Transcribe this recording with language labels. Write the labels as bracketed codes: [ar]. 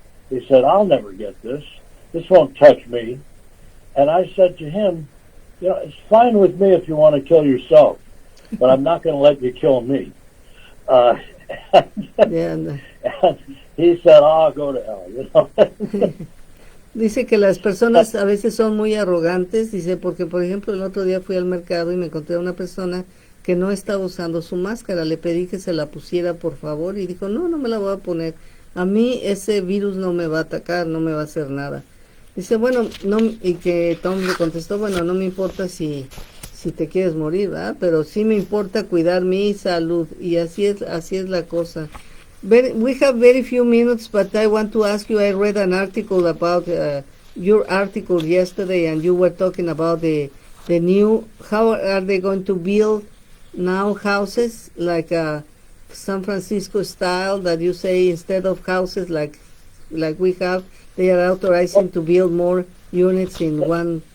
[en] He said, I'll never get this. This won't touch me. And I said to him, you know, it's fine with me if you want to kill yourself, but I'm not going to let you kill me. And he said, I'll go to hell, you know. [es] Dice que las personas a veces son muy arrogantes, dice, porque por ejemplo el otro día fui al mercado y me encontré a una persona que no estaba usando su máscara. Le pedí que se la pusiera, por favor, y dijo, no me la voy a poner. A mí ese virus no me va a atacar, no me va a hacer nada. Dice, bueno, no, y que Tom le contestó, bueno, no me importa si te quieres morir, ¿verdad? Pero sí me importa cuidar mi salud, y así es la cosa. [en] We have very few minutes, but I want to ask you, I read an article about your article yesterday, and you were talking about the new, how are they going to build now houses like San Francisco style, that you say instead of houses like we have, they are authorizing to build more units in one.